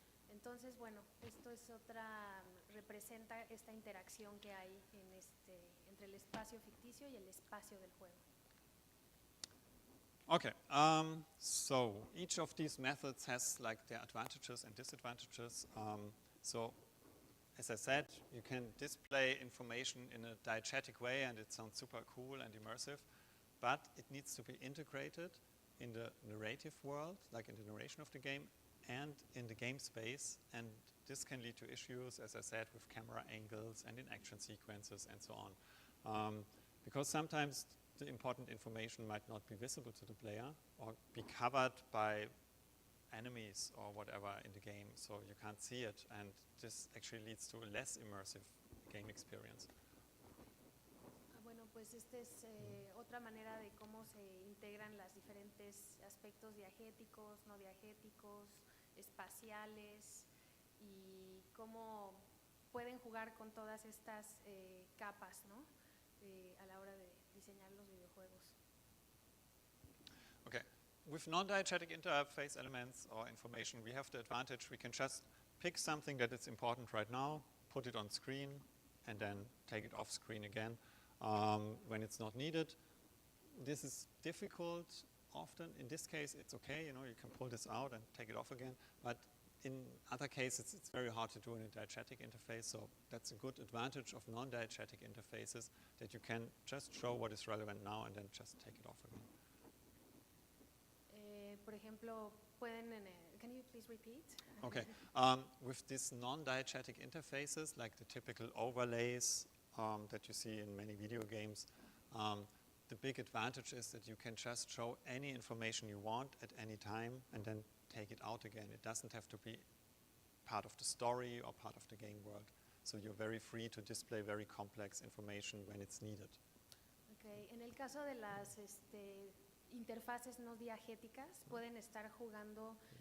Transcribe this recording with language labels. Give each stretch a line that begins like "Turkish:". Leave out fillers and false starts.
Spanish: Entonces, bueno, esto es representa esta interacción que hay entre el espacio ficticio y el espacio del juego.
English: Okay, so each of these methods has like their advantages and disadvantages. So, as I said, you can display information in a diegetic way and it sounds super cool and immersive, but it needs to be integrated in the narrative world, like in the narration of the game, and in the game space, and this can lead to issues, as I said, with camera angles and in action sequences and so on. Because sometimes the important information might not be visible to the player or be covered by enemies or whatever in the game, so you can't see it, and this actually leads to a less immersive game experience.
Spanish: Bueno, pues esta es otra manera de cómo se integran los diferentes aspectos diegéticos, no diegéticos, espaciales, y cómo pueden jugar con todas estas capas, ¿no? A la hora de diseñar los videojuegos.
English: Okay, with non-diegetic interface elements or information, we have the advantage we can just pick something that is important right now, put it on screen, and then take it off screen again when it's not needed. This is difficult often. In this case, it's okay, you know, you can pull this out and take it off again, but in other cases, it's very hard to do in a diegetic interface, so that's a good advantage of non-diegetic interfaces, that you can just show what is relevant now and then just take it off again.
Spanish: Por ejemplo,
English: can you please repeat? Okay, with these non-diegetic interfaces, like the typical overlays that you see in many video games, the big advantage is that you can just show any information you want at any time and then take it out again. It doesn't have to be part of the story or part of the game world. So you're very free to display very complex information when it's needed. Okay.
Spanish: En el caso de las interfaces no diegéticas, pueden estar jugando